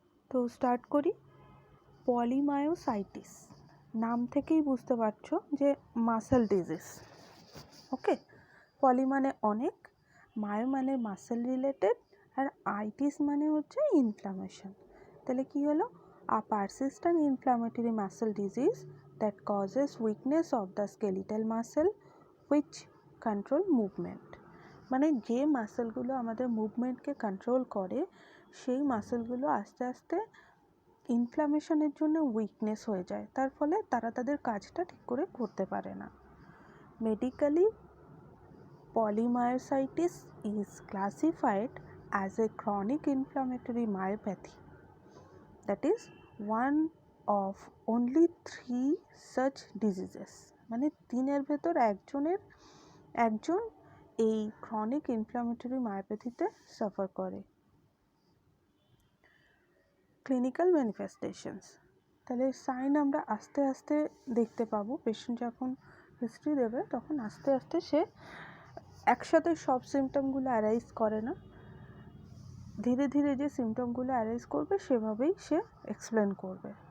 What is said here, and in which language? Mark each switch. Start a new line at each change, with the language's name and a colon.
Bangla: তো স্টার্ট করি। পলিমায়োসাইটিস নাম থেকেই বুঝতে পারছো যে মাসেল ডিজিজ। ওকে, পলি মানে অনেক, মায়ো মানে মাসেল রিলেটেড, আর আইটিস মানে হচ্ছে ইনফ্লামেশন। তাহলে কি হলো?
English: A persistent inflammatory muscle disease that causes weakness of the skeletal muscle which control movement।
Bangla: মানে যে মাসেলগুলো আমাদের মুভমেন্টকে কন্ট্রোল করে সেই মাসেলগুলো আস্তে আস্তে ইনফ্লামেশনের জন্য উইকনেস হয়ে যায়, তার ফলে তারা তাদের কাজটা ঠিক করে করতে পারে না।
English: Medically polymyositis is classified as a chronic inflammatory myopathy that is one of only 3 such diseases।
Bangla: মানে তিনের ভেতর একজন এই ক্রনিক ইনফ্লামেটরি মায়োপ্যাথিতে সাফার করে। ক্লিনিক্যাল ম্যানিফেস্টেশনস, তাহলে সাইন আমরা আস্তে আস্তে দেখতে পাবো। পেশেন্ট যখন হিস্ট্রি দেবে তখন আস্তে আস্তে সে একসাথে সব সিমটমগুলো অ্যারাইজ করে না, ধীরে ধীরে যে সিমটমগুলো অ্যারাইজ করবে সেভাবেই সে এক্সপ্লেন করবে।